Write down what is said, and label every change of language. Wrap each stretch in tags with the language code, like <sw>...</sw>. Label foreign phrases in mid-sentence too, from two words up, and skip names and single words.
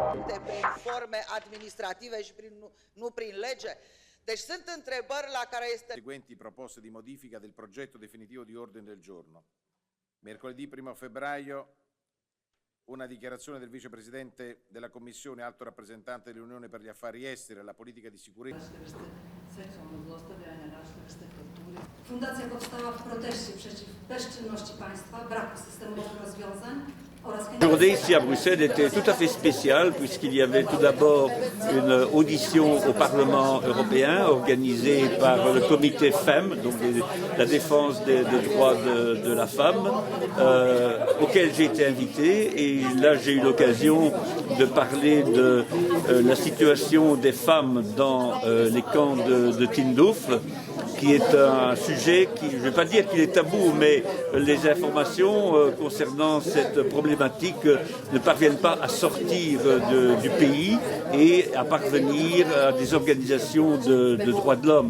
<ro>este prin forme administrative și nu prin lege? Deci sunt întrebări la care este...</ro> <it>Seguenti proposte di modifica del progetto definitivo di ordine del giorno. Mercoledì 1 febbraio una dichiarazione del vicepresidente della Commissione, alto rappresentante dell'Unione per gli affari esteri e la politica di sicurezza.</it> <pl>Fundacja powstała w proteście przeciw bezczynności państwa, braku systemowych rozwiązań.</pl> <fr>Aujourd'hui ici à Bruxelles était tout à fait spécial puisqu'il y avait tout d'abord une audition au Parlement européen organisée par le comité FEM, donc la défense des droits de la femme, auquel j'ai été invité, et là j'ai eu l'occasion de parler de la situation des femmes dans les camps de Tindouf, qui est un sujet qui, je ne vais pas dire qu'il est tabou, mais les informations concernant cette problématique ne parviennent pas à sortir du pays et à parvenir à des organisations de droits de l'homme.</fr>